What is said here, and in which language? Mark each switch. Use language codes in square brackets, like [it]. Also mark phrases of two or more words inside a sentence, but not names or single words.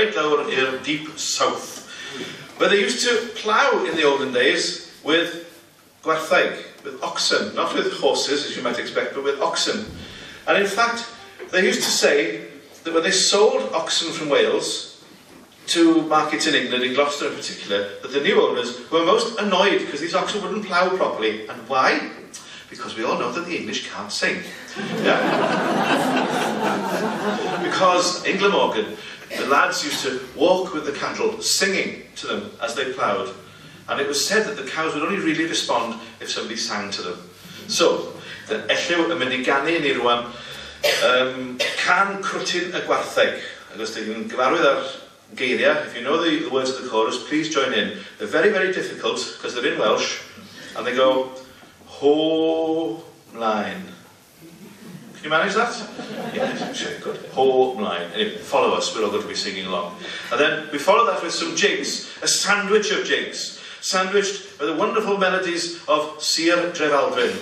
[cy] lawr i'r [en] deep south, where they used to plough in the olden days with gwartheg, with oxen, not with horses as you might expect, but with oxen. And in fact, they used to say that when they sold oxen from Wales to markets in England, in Gloucester in particular, that the new owners were most annoyed because these oxen wouldn't plough properly. And why? Because we all know that the English can't sing. Yeah? Because in Glamorgan, the lads used to walk with the cattle, singing to them as they ploughed. And it was said that the cows would only really respond if somebody sang to them. So, the [cy] Elliw yn mynd i ganu ni rwan, can crwtyn y gwartheg. Agos dwi'n gyfarwydd ar geiriau. [en] If you know the words of the chorus, please join in. They're very, very difficult because they're in Welsh, and they go, [cy] ho mlaen. [en] Can you manage that? Yeah, sure, good. [cy] Ho mlaen. [en] Anyway, follow us, we're all going to be singing along. And then we follow that with some jigs, a sandwich of jigs, sandwiched by the wonderful melodies of Sir Drefaldwyn.